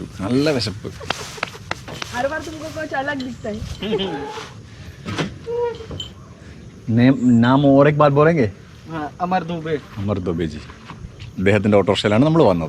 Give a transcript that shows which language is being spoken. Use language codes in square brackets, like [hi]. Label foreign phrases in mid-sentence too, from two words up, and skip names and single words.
[ml] നല്ല വിശപ്പ്. [hi] हर बार तुमको कुछ अलग दिखता है. നാം और एक बात बोलेंगे. अमर दुबे. [ml] അമർ ദുബെ ജി. അദ്ദേഹത്തിൻ്റെ ഓട്ടോറിക്ഷയിലാണ് നമ്മൾ വന്നത്.